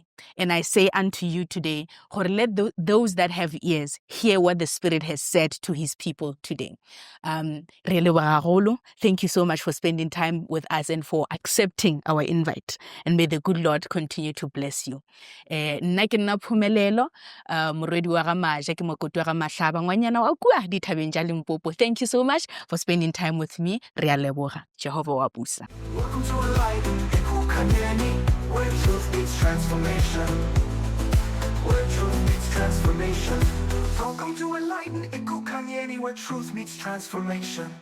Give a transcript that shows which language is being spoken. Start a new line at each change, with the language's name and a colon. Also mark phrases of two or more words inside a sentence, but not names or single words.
English: And I say unto you today, let those that have ears hear what the Spirit has said to his people today. Thank you so much for spending time with us and for accepting our invite. And may the good Lord continue to bless you.
Northern Sotho: Nna ke nna Phumelelo, morwedi wa ga Maja, ke mokoti wa ga Mahlaba, ngwanyana wa kua dithabeng tša Limpopo.
English: Thank you so much for spending time with me.
Northern Sotho: Re a leboga. Jehova wa busa.
English: Welcome to Enlighten Ekukanyeni, where truth meets transformation. Where truth meets transformation. Welcome to Enlighten Ekukanyeni, where truth meets transformation.